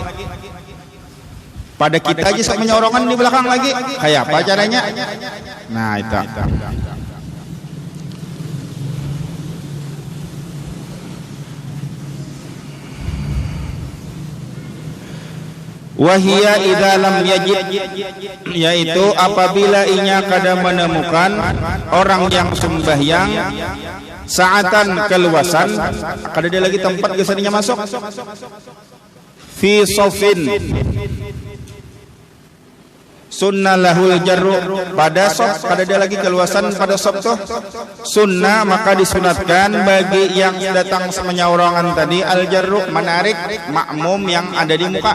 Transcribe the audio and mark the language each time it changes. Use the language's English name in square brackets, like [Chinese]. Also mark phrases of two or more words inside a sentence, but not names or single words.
[Banjar] Pada kita aja sok menyorongan di belakang lagi, kayak apa caranya? Nah itu. [Arabic] وهي إذا لم يجد, [Banjar] yaitu apabila inya kada menemukan orang yang sembahyang saatan keluasan, kada ada lagi tempat gesaninya masuk, [Arabic] في صف سن له الجر, [Banjar] pada sof kada ada lagi keluasan pada sof tuh sunnah, maka disunatkan bagi yang datang menyorongan tadi [Arabic] الجر, [Banjar] menarik makmum yang ada di muka.